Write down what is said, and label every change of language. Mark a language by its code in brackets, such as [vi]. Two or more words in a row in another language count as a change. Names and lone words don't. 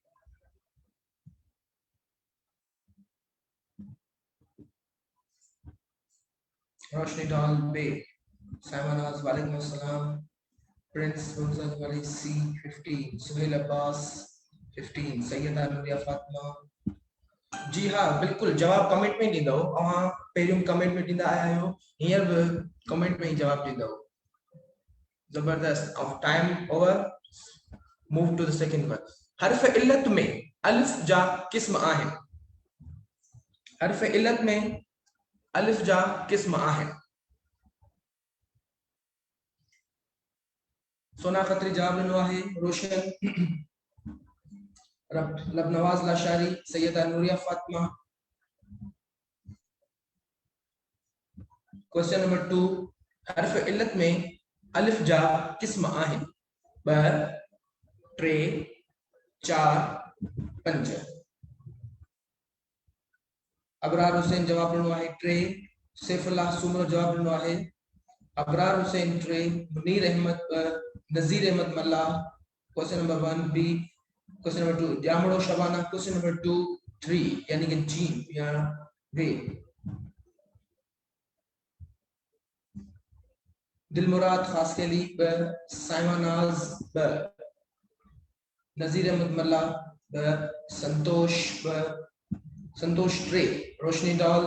[sd] रोशनी डाल बे साइमनाज [ar] وعليكم السلام. [sd] प्रिंस मुंजर वाली सी 15, सुहेल अब्बास 15, सैयदा नूरिया फातिमा। जी हाँ बिल्कुल जवाब कमेंट में ॾींदव। अवां पहिरियों कमेंट में ॾींदा आया आहियो, हींअर बि कमेंट में ही जवाब ॾींदव। [en] जबरदस्त। time over. move to the second one. [sd] हर्फ इल्लत में अलिफ जा क़िस्म आहिनि। हर्फ इल्लत में अलिफ जा क़िस्म आहिनि। सोना खत्री जवाब ॾिनो आहे। रोशन लबनवाज लाशारी, सैयदा नूरिया फातिमा। [en] question number [sd] 2, हर्फ इल्लत में अलिफ जा क़िस्म आहिनि। 2, 3, 4, 5। अबरार हुसैन जवाब ॾिनो आहे 3। सैफुल्लाह सुमर जवाब ॾिनो आहे। अबरार हुसैन 3, मुनीर अहमद 2, नज़ीर अहमद मल्ला। [en] question number 1 B. question number [sd] 2 जामड़ो शबाना। [en] question number [sd] 2 3 यानी कि जीम या बे। दिलमुराद खास के लिए 2, साइमा नाज 2, नज़ीर अहमद मल्ला 2, संतोष 2, संतोष 3, रोशनी डाल।